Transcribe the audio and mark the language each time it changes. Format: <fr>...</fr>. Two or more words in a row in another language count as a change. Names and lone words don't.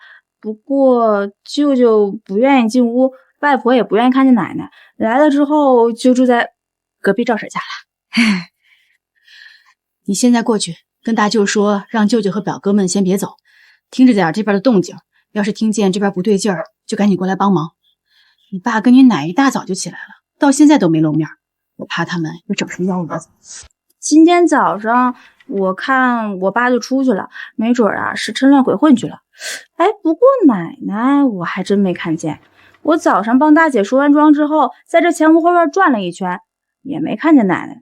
<zh>不過舅舅不願意進屋，外婆也不願意看見奶奶。來了之後就住在隔壁趙嬸家了。你現在過去跟大舅說，讓舅舅和表哥們先別走，聽着點這邊的動靜，要是聽見這邊不對勁兒，就趕緊過來幫忙。你爸跟你奶一大早就起來了，到現在都沒露面，我怕他們又整什麼幺蛾子。今天早上我看我爸就出去了，沒準啊是趁亂鬼混去了。哎，不過奶奶我還真沒看見。我早上幫大姐梳完妝之後，在這前屋後院轉了一圈，也沒看見奶奶。</zh>